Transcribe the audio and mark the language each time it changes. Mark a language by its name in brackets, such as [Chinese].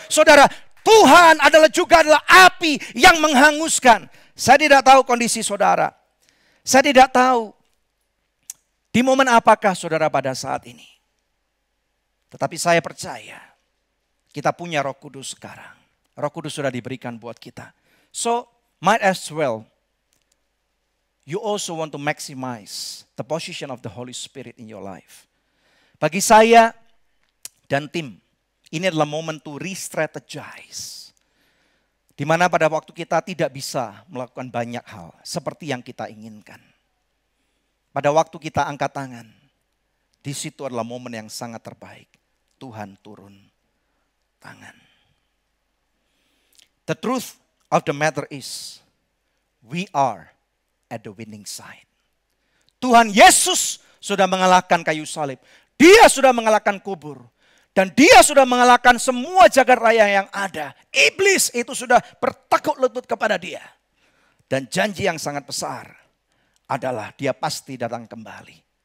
[Indonesian] Saudara, Tuhan adalah api yang menghanguskan. Saya tidak tahu kondisi saudara. Saya tidak tahu di momen apakah saudara pada saat ini. Tetapi saya percaya kita punya Roh Kudus sekarang. Roh Kudus sudah diberikan buat kita. [English] So, might as well you also want to maximize the position of the Holy Spirit in your life. [Indonesian] Bagi saya dan tim, ini adalah momen [English] to re-strategize. [Indonesian] Di mana pada waktu kita tidak bisa melakukan banyak hal seperti yang kita inginkan. Pada waktu kita angkat tangan, di situ adalah momen yang sangat terbaik. Tuhan turun tangan. [English] The truth of the matter is, we are at the winning side. [Indonesian] Tuhan Yesus sudah mengalahkan kayu salib. Dia sudah mengalahkan kubur. Dan dia sudah mengalahkan semua jagat raya yang ada. Iblis itu sudah bertekuk lutut kepada dia. Dan janji yang sangat besar adalah dia pasti datang kembali.